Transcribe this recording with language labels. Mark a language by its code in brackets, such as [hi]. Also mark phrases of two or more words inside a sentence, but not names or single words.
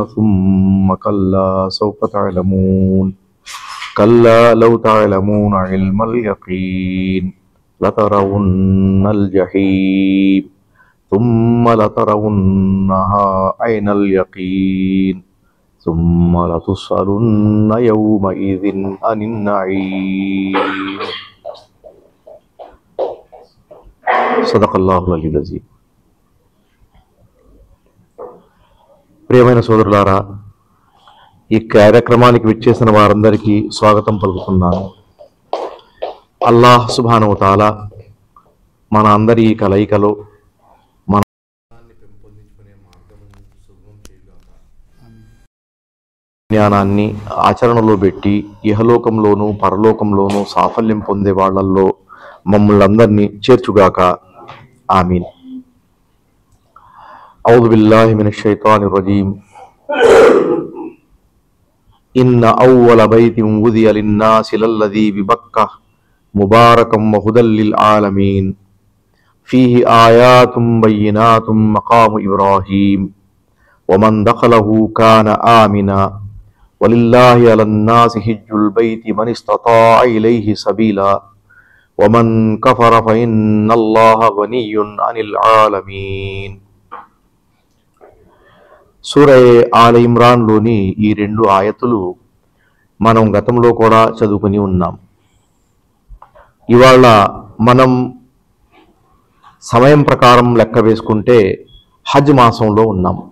[ar] ثم كلا سوف تعلمون كلا لو تعلمون علم اليقين لترون الجحيم ثم لترونها عين اليقين ثم لتسألن يومئذ عن النعيم صدق الله العلي العظيم. [te] ప్రియమైన సోదరులారా, ఈ కార్యక్రమానికి విచ్చేసిన వారందరికీ స్వాగతం పలుకుతున్నాను. [ar] الله سبحانه و تعالى [te] మన అందరి ఈ కలయికలో మన పెంపొందించుకునే మార్గమును సుగమం చేయగాక, జ్ఞానాన్ని ఆచరణలో పెట్టి ఇహలోకంలోనూ పరలోకంలోనూ సాఫల్యం పొందే వాళ్ళల్లో మమ్మల్ని అందరినీ చేర్చుగాక. ఆమీన్. [ar] أعوذ بالله من الشيطان الرجيم إن أول بيت وضع للناس للذي ببكة مباركا وهدى للعالمين فيه آيات بينات مقام إبراهيم ومن دخله كان آمنا ولله على الناس حج البيت من استطاع إليه سبيلا ومن كفر فإن الله غني عن العالمين. [te] సూరా ఆల్ ఇమ్రాన్లోని ఈ రెండు ఆయతులు మనం గతంలో కూడా చదువుకుని ఉన్నాం. ఇవాళ మనం సమయం ప్రకారం లెక్క వేసుకుంటే హజ్ మాసంలో ఉన్నాం.